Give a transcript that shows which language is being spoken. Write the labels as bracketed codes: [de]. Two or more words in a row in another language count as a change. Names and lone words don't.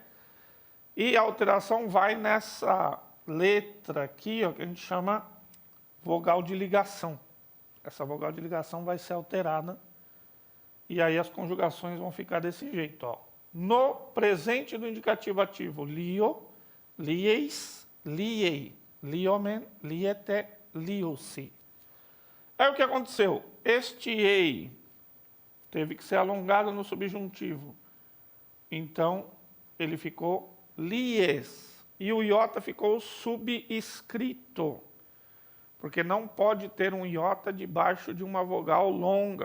[pt] E a alteração vai nessa letra aqui, ó, que a gente chama vogal de ligação. Essa vogal de ligação vai ser alterada, e aí as conjugações vão ficar desse jeito, ó. No presente do indicativo ativo, [el] λύω, λύῃς, λύῃ, λύωμεν, λύητε, liu-se. [pt] É o que aconteceu. Este ei teve que ser alongado no subjuntivo. Então, ele ficou lies. E o iota ficou subscrito. Porque não pode ter um iota debaixo de uma vogal longa.